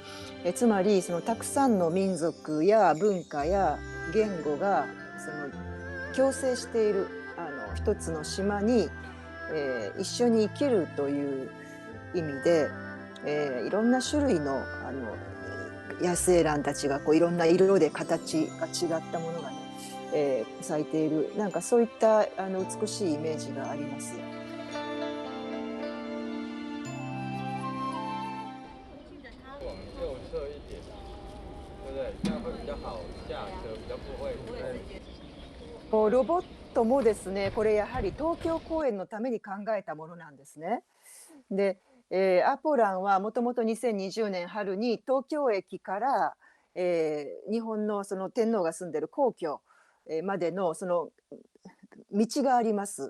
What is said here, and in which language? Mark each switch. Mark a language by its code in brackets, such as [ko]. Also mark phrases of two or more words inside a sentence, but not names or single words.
[ja] つまりそのたくさんの民族や文化や言語が共生している一つの島に、一緒に生きるという意味で、いろんな種類の野生蘭たちがこういろんな色で形が違ったものがね、咲いている、なんかそういった美しいイメージがあります。 [zh] 往右侧一点，对不对？这样会比较好下车，比较不会。 [ja] ロボットもですね、これやはり東京公演のために考えたものなんですね。で、アポランはもともと2020年春に東京駅から、日本のその天皇が住んでいる皇居までのその道があります。